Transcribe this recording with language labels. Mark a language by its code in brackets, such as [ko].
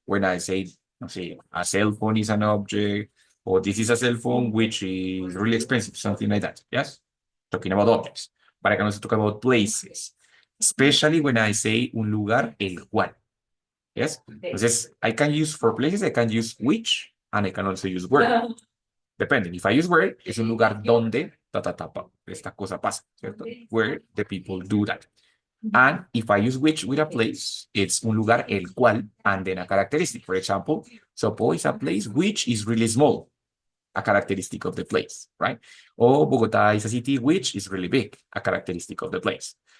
[en] When I say a cell phone is an object, or this is a cell phone which is really expensive, something like that. Yes, talking about objects. But I can also talk about places, especially when I say [es] un lugar el cual. [en] Yes, [es] entonces [en] I can use for places, I can use which, and I can also use where. Depending. If I use where, [es] es un lugar donde esta cosa pasa, ¿cierto? [en] Where the people do that. And if I use which with a place, it's [es] un lugar el cual, [en] and then a characteristic. For example, suppose a place which is really small, a characteristic of the place, right? Or Bogota is a city which is really big, a characteristic of the place.